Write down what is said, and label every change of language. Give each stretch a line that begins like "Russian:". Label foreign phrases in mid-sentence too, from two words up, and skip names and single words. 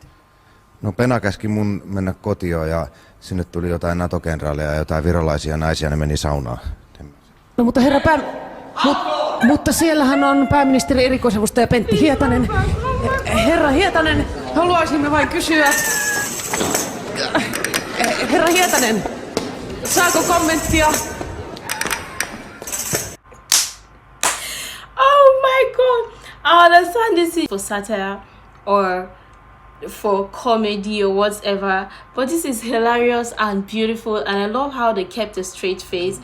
Finnish: No Pena käski mun mennä kotioon ja sinne tuli jotain NATO-kenraaleja ja jotain virolaisia naisia, ne meni saunaan. No mutta mutta siellähän on pääministeri erikoisavustaja Pentti Hietanen. Herra Hietanen, haluaisimme vain kysyä. Herra Hietanen, saako kommenttia?
English: Oh my god! I understand this is for satire or for comedy or whatever, but this is hilarious and beautiful, and I love how they kept a straight face.